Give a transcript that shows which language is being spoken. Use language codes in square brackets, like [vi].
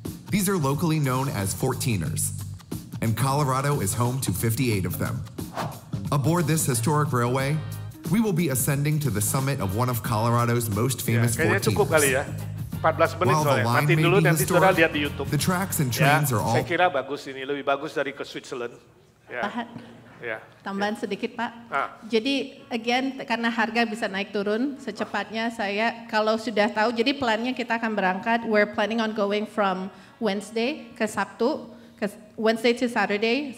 [en] These are locally known as 14ers, and Colorado is home to 58 of them. Aboard this historic railway, we will be ascending to the summit of one of Colorado's most famous 14ers. [id] Kayaknya cukup kali ya. 14 menit soalnya. Nanti dulu nanti saudara lihat di YouTube. [en] The tracks and trains are all. [id] Saya kira bagus ini, lebih bagus dari ke Switzerland. Ya. Ya. Tambahan sedikit Pak. Jadi again karena harga bisa naik turun secepatnya saya kalau sudah tahu jadi plannya kita akan berangkat. [en] We're planning on going from Wednesday [id] ke Sabtu, [en] Wednesday to Saturday.